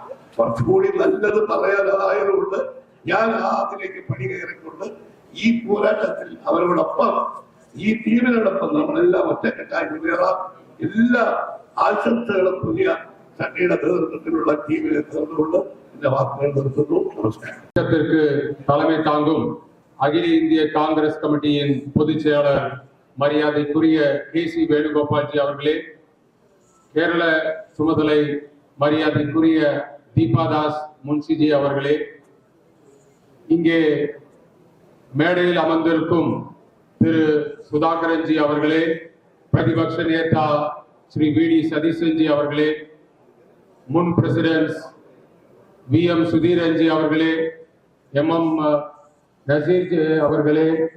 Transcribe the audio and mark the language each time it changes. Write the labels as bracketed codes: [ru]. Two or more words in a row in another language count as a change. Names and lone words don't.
[ml] കുറച്ചുകൂടി നല്ലത് പറയാനായതുകൊണ്ട് ഞാൻ അതിലേക്ക് പടി കയറിക്കൊണ്ട് ഈ പോരാട്ടത്തിൽ അവരോടൊപ്പം, ഈ ടീമിനോടൊപ്പം നമ്മളെല്ലാം ഒറ്റക്കെട്ടായി മുന്നേറാം. എല്ലാ ആശംസകളും പുതിയ സണ്ണിയുടെ നേതൃത്വത്തിലുള്ള ടീമിനെ ചേർന്നുകൊണ്ട് എന്റെ വാക്കുകൾ നിർത്തുന്നു. നമസ്കാരം. [ta] தலைமை தாங்கும் அகில இந்திய காங்கிரஸ் கமிட்டியின் பொதுச் செயலாளர் மரியாதைக்குரிய KC வேணுகோபால்ஜி அவர்களே, கேரள சுமதலை மரியாதைக்குரிய தீபாதாஸ் முன்சிஜி அவர்களே, இங்கே மேடையில் அமர்ந்திருக்கும் திரு சுதாகரன்ஜி அவர்களே, [hi] प्रतिपक्ष नेता [ta] ஸ்ரீ VD சதீஷன்ஜி அவர்களே, முன் பிரசிடென்ட் VM சுதீரன்ஜி அவர்களே, MM நசீர் அவர்களே